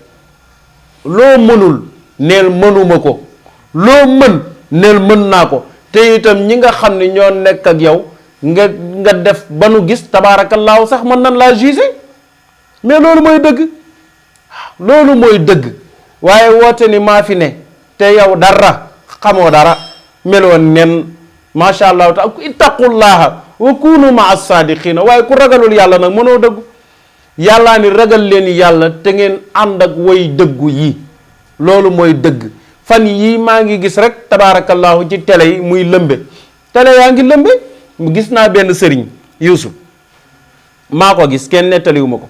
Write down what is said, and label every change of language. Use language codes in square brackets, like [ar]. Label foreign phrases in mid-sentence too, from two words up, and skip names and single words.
[wo] loo mënul neel mënuma ko loo mën neel mën naa ko te itam ñi nga xam ne ñoo nekk ak yow nga def ba nu gis tabaarakallaahu sax mën nan laa juger. mais loolu mooy dëgg waaye woote ni maa fi ne te yow dara xamoo dara meloon nen [ar] ما شاء الله تا اتقوا الله و كونوا مع الصادقين. [wo] waaye ku ragalul yàlla nag mënoo dëggu. yàllaa ni ragal leen yàlla te ngeen ànd ak way dëggu yi loolu mooy dëgg. fan yii maa ngi gis rek tabaarakallahu ci télé yi muy lëmbe télé yaa ngi lëmbe. gis naa benn sëriñ Yuusuf maa ko gis kenn nettaliwu ma ko.